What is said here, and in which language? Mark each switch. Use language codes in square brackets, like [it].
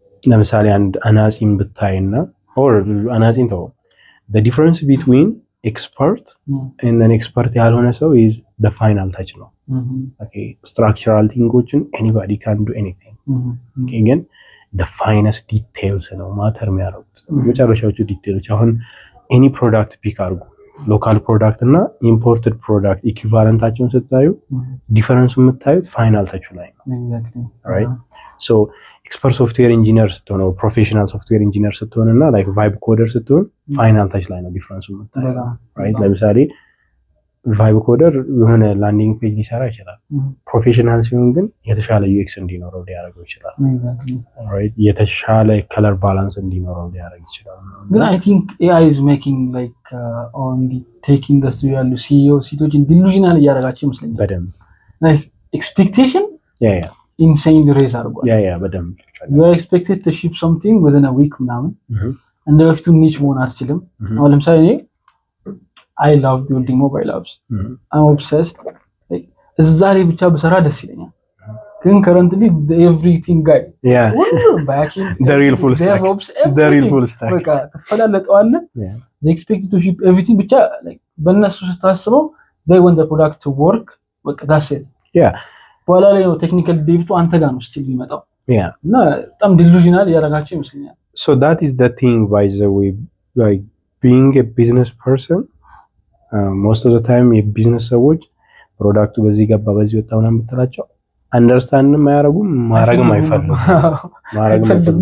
[en] ለምሳሌ አንድ አናጺን ብታይና or አናጺን ተው the difference between expert and an expert [am] ያልሆነ ሰው [en] is the final touch ነው okay structural thingዎችን anybody can do anything okay again the finest details [am] ነው ማተር የሚያደርጉት የመጨረሻዎቹ ዲቴይሎች አሁን any product ፒክ አድርጉ ሎካል ፕሮዳክት እና ኢምፖርትድ ፕሮዳክት ኢኩቫለንታቸውን ስታዩ ዲፈረንሱ የምታዩት ፋይናል ታቹ ላይ ነው right so expert software engineer ስትሆን or professional software engineer ስትሆን እና like vibe coder ስትሆን ፋይናል ታች ላይ ነው ዲፈረንሱ የምታዩት right ለምሳሌ ቫይብ ኮደር የሆነ ላንዲንግ ፔጅ ሊሰራ ይችላል ፕሮፌሽናል ሲሆን ግን የተሻለ ዩኤክስ እንዲኖረው ሊያደርገው ይችላል right የተሻለ ከለር ባላንስ እንዲኖረው ሊያደርግ ይችላል [en] ግን I think AI is making like on the tech industry [am] ያሉ CEO ሲቶችን ዲሉዥናል ያደርጋቸው ይመስለኛል በደንብ [en] like expectation insane raise አድርጓል [am] በደንብ [en] you are expected to ship something within a week ምናምን and you have to niche [am] መሆን አትችልም አሁን ለምሳሌ እኔ [en] I love building mobile apps. I'm obsessed. [am] Like እዛ ላይ ብቻ በሰራ ደስ ይለኛል። ግን [en] currently everything guy. Backing the real full stack. The real full stack. [am] በቃ ተፈላለጠዋለህ. [en] They expect to ship everything ብቻ like [am] በእነሱ ስታስበው [en] they want the product to work. በቃ that's it. [am] በኋላ ላይ ነው ቴክኒካል ዴብቱ አንተ ጋር ነው ስቲል የሚመጣው። እና በጣም ዲሉዥናል ያደርጋቸው ይመስለኛል። [en] So that is the thing by the way like being a business person most of the time [am] የቢዝነስ ሰዎች ፕሮዳክቱ በዚህ ገባ በዚህ ወጣ ምናምን ብትላቸው አንደርስታንድም አያረጉም ማረግም አይፈልጉም